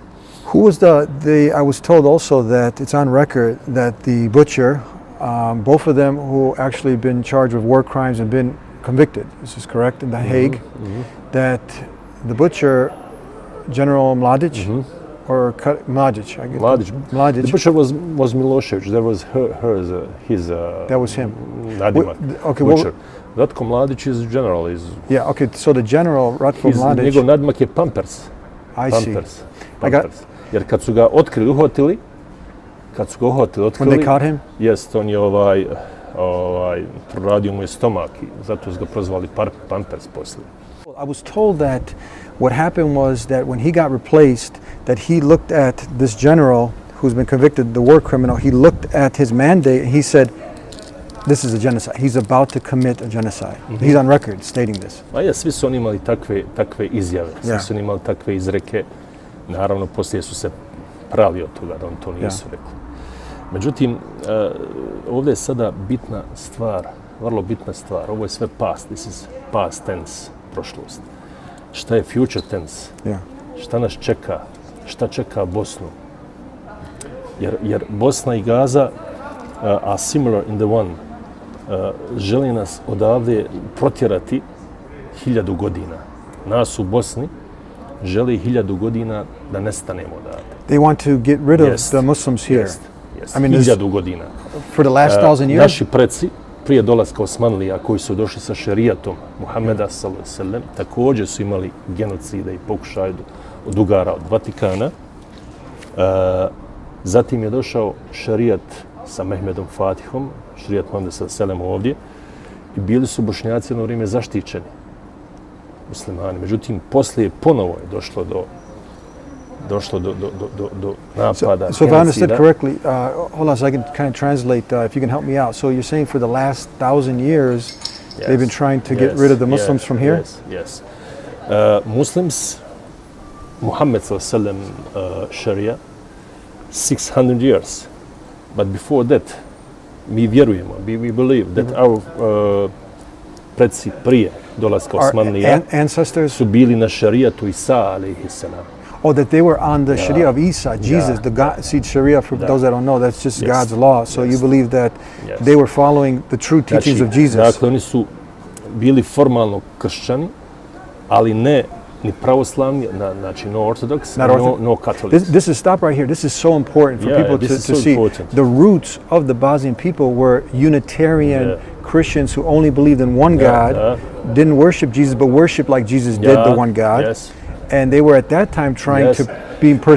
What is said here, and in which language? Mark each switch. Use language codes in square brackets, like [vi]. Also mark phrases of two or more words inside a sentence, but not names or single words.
[en] Who was I was told also that it's on record that the butcher, both of them who actually been charged with war crimes and been convicted, this is correct, in The Hague, that the butcher, General Mladić, or Mladić, I guess. Mladić. The butcher was Milošević. That was his. That was him. [bs] Nadimak. [en] Okay. Butcher. Ratko Mladić is general. Yeah. Okay. So the general Ratko Mladić. [bs] Njegov nadimak je Pampers. [en] I see. [bs] Pampers. Jer kad su ga otkrili, [en] when they caught him? [bs] Jest, on je proradio mu je stomak i zato su ga prozvali Pampers poslije. [en] I was told that what happened was that when he got replaced, that he looked at this general who's been convicted, the war criminal, he looked at his mandate and he said, This is a genocide. He's about to commit a genocide. He's on record stating this. [bs] Svi su oni imali takve izjave, svi su oni imali takve izreke. Naravno, poslije su se prali od toga da on to nisu rekli. Međutim, ovdje je sada bitna stvar, vrlo bitna stvar. Ovo je sve past, [en] this is past tense, [bs] prošlost. Šta je [en] future tense? [bs] Šta nas čeka? Šta čeka Bosnu? Jer Bosna i Gaza [en] are similar in the one. [bs] Želi nas odavde protjerati 1000 godina. Nas u Bosni želi 1000 godina da nestanemo odavde. [en] They want to get rid of the Muslims here. I mean, 1000 godina. For the last 1000 years? [bs] Naši preci, prije dolaska Osmanlija, koji su došli sa šerijatom Muhameda s.a.v. također su imali genocide i pokušaj od ugara od Vatikana. Zatim je došao šerijat sa Mehmedom Fatihom, šerijat Muhameda s.a.v. ovdje, i bili su Bošnjaci jedno vrijeme zaštićeni muslimani. Međutim, poslije ponovo je došlo do napada. [en] So if I understood correctly, hold on so I can kind of translate, if you can help me out. So you're saying for the last 1000 years, they've been trying to get rid of the Muslims from here? Yes. Muslims, Muhammad s.a.v. Sharia, 600 years. But before that, [bs] mi vjerujemo, [en] we believe that our [bs] predsi prije dolaska Osmanlija su bili na šarijatu Isa [ar] alaihi salam. [en] Oh, that they were on the Sharia of Isa, Jesus, the God. See, Sharia, for those that don't know, that's just God's law. So you believe that they were following the true teachings of Jesus. [bs] Dakle, oni su bili formalno kršćani, ali ne ni pravoslavni, znači [en] no Orthodox, no Catholic. This is, stop right here. This is so important for people to see. Important. The roots of the Bosnian people were Unitarian Christians who only believed in one God, didn't worship Jesus, but worshiped like Jesus did the one God. Yes. And they were at that time trying to be persecuted.